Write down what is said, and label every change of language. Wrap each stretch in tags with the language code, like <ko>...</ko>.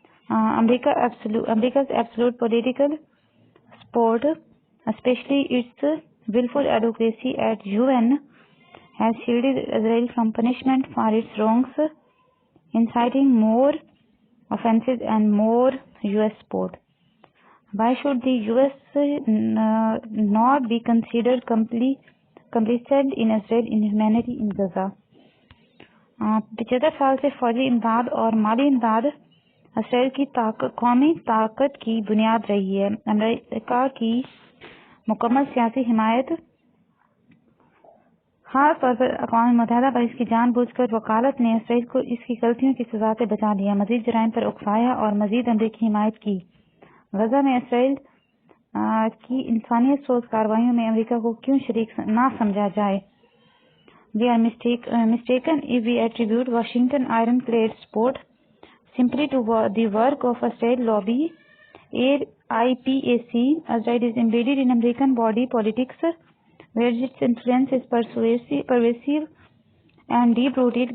<en>America's absolute political support, especially its willful advocacy at UN, has shielded Israel from punishment for its wrongs, inciting more offenses and more U.S. support. Why should the U.S. not be considered complicit in Israel inhumanity in Gaza?</en> <hi>75 साल से फौजी इमदाद और माली इमदाद Israel की कौमी ताकत की बुनियाद रही है। अमेरिका की मुकम्मल सियासी हिमायत, खास तौर पर अक़वाम मुत्तहिदा पर इसकी जानबूझकर वकालत ने इसराइल को इसकी गलतियों की सजा से बचा लिया, मजीद जराइम पर उकसाया और मजीद अमेरिकी हिमायत की। गजा में इसराइल की इंसानियत सोच कार्रवाइयों में अमेरिका को क्यों शरीक ना समझा जाए?</hi> <en>We are mistaken if we attribute Washington ironclad support simply to the work of Israel lobby, AIPAC. Israel is embedded in American body politics, where its influence is pervasive and deep-rooted.</en>